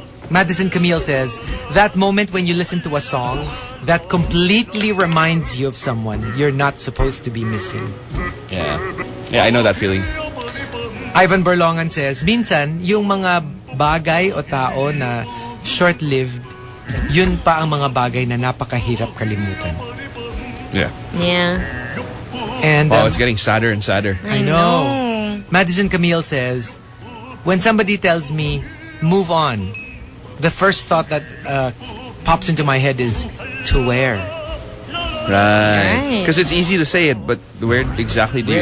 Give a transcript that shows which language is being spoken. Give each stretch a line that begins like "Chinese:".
English: Madison Camille says, that moment when you listen to a song that completely reminds you of someone you're not supposed to be missing. Yeah. Yeah, I know that feeling.
Filipino: Ivan Berlongan says, minsan, yung mga bagay o tao na short-lived, yun pa ang mga bagay na napakahirap kalimutan.
English: Yeah. Yeah. And Wow, it's getting sadder and sadder. I know. Madison Camille says, when somebody tells me, move on, the first thought that pops into my head is, to where? Right. Because it's easy to say it, but where exactly do you